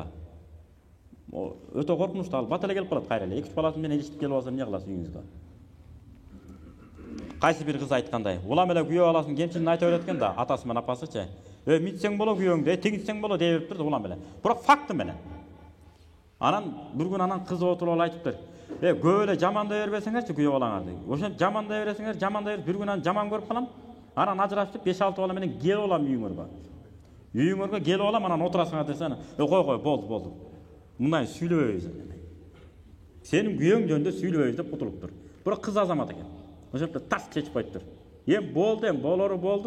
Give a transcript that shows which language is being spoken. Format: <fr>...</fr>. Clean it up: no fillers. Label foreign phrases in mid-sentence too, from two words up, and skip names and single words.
<ky>Өтө коркунучтуу, ал бат эле келип калат кайра эле. 2-3 баласы менен илиштип келип алса эмне кыласыз үйүңүзгө? Кайсы бир кыз айткандай, улам эле күйөө баласын кемчилин айтып берет экен да, атасы менен апасычы. Митсең боло күйөөңдү, тигинсең боло дей бериптир да улам эле. Бирок факты менен. Анан бир күн анан кызы отуруп алып айтыптыр. Көп эле жамандай бербесеңерчи күйөө балаңарды. Ошентип жамандай бересиңер, жамандай берип, бир күн анан жаман көрүп калам. Анан ажырашып 5-6 бала менен келип алам үйүңөргө. Үйүңөргө келип алам, анан отурасыңар десең, кой, болду. Мындай сүйлөбөйбүз. Сенин күйөөң жөнүндө сүйлөбөйбүз деп кутулуптур. Бирок кыз азамат экен. Ошентип тас чечип коюптур. Болду, болору болду.</ky>